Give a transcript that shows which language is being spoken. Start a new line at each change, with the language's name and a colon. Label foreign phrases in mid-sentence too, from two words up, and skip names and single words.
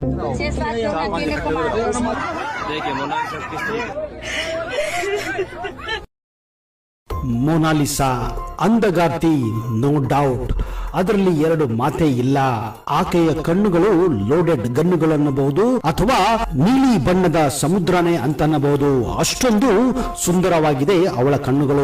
Hindi: 6-7 लोग अकेले कमा रहे हैं। देखिए मोनालिसा किस तरीके
Kannada: ಮೊನಾಲಿಸಾ ಅಂದಗಾರ್ತಿ,
English: no doubt,
Kannada: ಅದರಲ್ಲಿ ಎರಡು ಮಾತೇ ಇಲ್ಲ. ಆಕೆಯ ಕಣ್ಣುಗಳು ಲೋಡೆಡ್ ಗನ್ನುಗಳನ್ನಬಹುದು ಅಥವಾ ನೀಲಿ ಬಣ್ಣದ ಸಮುದ್ರನೇ ಅಂತನ್ನಬಹುದು. ಅಷ್ಟೊಂದು ಸುಂದರವಾಗಿದೆ ಅವಳ ಕಣ್ಣುಗಳು.